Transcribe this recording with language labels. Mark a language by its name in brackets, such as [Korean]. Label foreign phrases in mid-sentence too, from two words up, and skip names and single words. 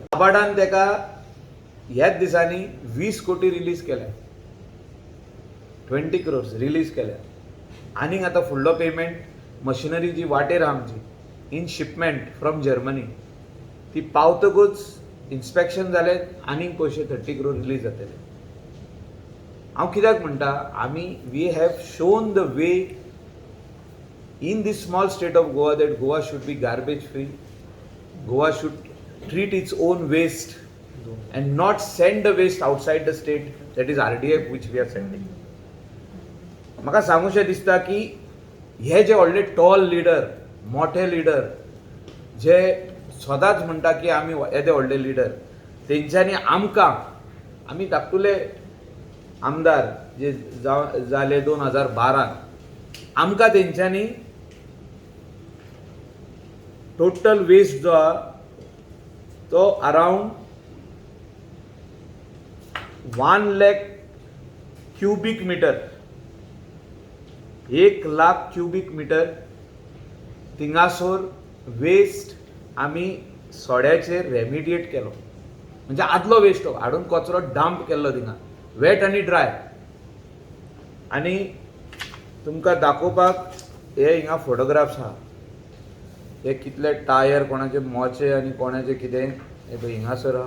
[Konkani] नाबार्डान तेका ह्याच दिसांनी 20 कोटी रिलीज केल्या, 20 crores रिलीज केल्या. आनीक आतां फुडलो [English] payment machinery [Konkani] जी वाटेर आहा आमची [English] in shipment from Germany [Konkani] ती पावतकूच इन्स्पेक्शन जालें आनीक पयशे 30 crore रिलीज जातले. हांव कित्याक म्हणटा, आमी [English] we have shown the way in this small state of Goa that Goa should be garbage free. Goa should treat its own waste and not send the waste outside the state, that is RDF which we are sending. [Konkani] म्हाका सांगूशें दिसता की हे जे व्हडले [English] tall leader, [Konkani] मोठे लिडर जे सदांच म्हणटा की आमी येदे व्हडले लिडर, तेंच्यांनी आमकां, आमी धाकटुले आमदार जे जाले 2012 आमकां तेंच्यांनी [English] total waste [Konkani] जो आहा तो अराउंड 1 lakh [English] cubic meter, [Konkani] 1 lakh [English] cubic meter [Konkani] थिंगासोर वेस्ट आमी सोड्याचेर रेमिडिएट केलो. म्हणजे आदलो वेस्ट हाडून कचरो डंप केल्लो थिंगा, वेट आनी ड्राय. आनी तुमकां दाखोवपाक हे हिंगा फोटोग्राफ्स आहा, हे कितले टायर कोणाचे मोचे आनी कोणाचे कितें हे पळय हिंगासर आहा.